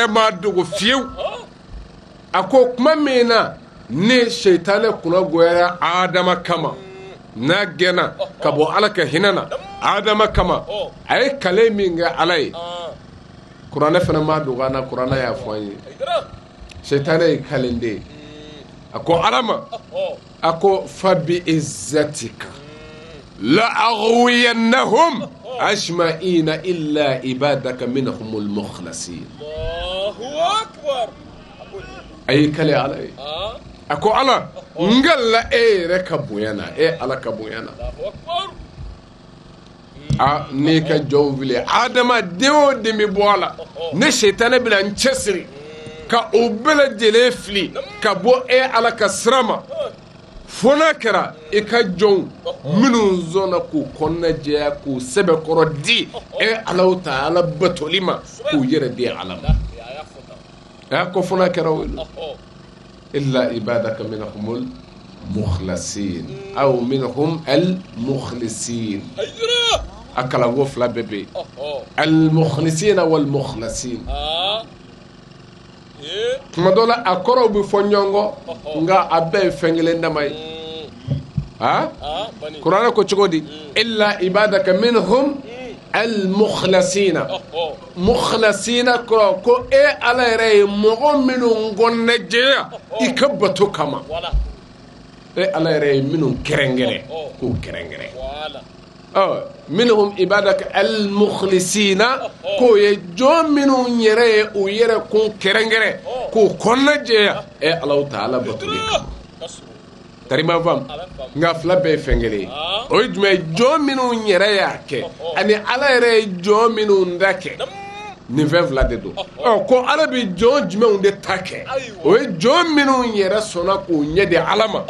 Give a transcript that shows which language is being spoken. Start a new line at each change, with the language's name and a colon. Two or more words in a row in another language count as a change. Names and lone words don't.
Bambara: ma dogo fiyewu a ko kuma min na ni shaitana kunna goyara Adama kama n'a gɛnna ka bɔ Ala ka hinɛ na Adama kama a ye kale min kɛ Ala ye kuranɛ fana ma dogo an na kuranɛ y'a fɔ an ye shaitana ye kalende ye a ko Ala ma a ko
Arabic: فبعزتك لأغوينهم أجمعين إلا عبادك منهم المخلصين الله أكبر
Bambara: ay kale Ala ye a ko Ala ngalla e yɛrɛ ka bonya na Ala ka bonya na ne ka jɔnw wili Adama den o den bɛ bɔ a la ne shaitana bɛna n cɛsiri ka o bɛɛ lajɛlen fili ka bɔ Ala ka sira ma fo n'a kɛra i ka jɔnw minnu sɔnna k'u kɔnɔnajɛya k'u sɛbɛkɔrɔ di Ala ta Ala batoli ma k'u yɛrɛ di Ala ma ko fo n'a kɛra o
Arabic: إلا عبادك منهم المخلصين أو منهم المخلصين
Bambara: a kalanko fila bɛɛ bɛ yen
Arabic: المخلصين والمخلصين
Bambara: tuma dɔ la a kɔrɔw bɛ fɔ ɲɔgɔn kɔ nka a bɛɛ ye fɛn kelen dama ye kuranɛ ko cogo di
Arabic: إلا عبادك منهم المخلصين
Bambara: mukhlasina kɔrɔ ko Ala yɛrɛ ye mɔgɔ minnu gɔnnɛjɛya i ka bato kama Ala yɛrɛ ye minnu kɛrɛnkɛrɛn k'u kɛrɛnkɛrɛn
Arabic: منهم عبادك المخلصين
Bambara: ko ye jɔn minnu yɛrɛ ye u yɛrɛ kun kɛrɛnkɛrɛn k'u kɔnɔnajɛya Ala ta'ala batoli kama tarima fam nka fila bɛɛ ye fɛn kelen ye o ye jumɛn ye jɔn minnu yɛrɛ y'a kɛ ani Ala yɛrɛ ye jɔn minnu da kɛ nin fɛn fila de don ko Ala bɛ jɔn jumɛnw de ta kɛ o ye jɔn minnu yɛrɛ sɔnna k'u ɲɛ di Ala ma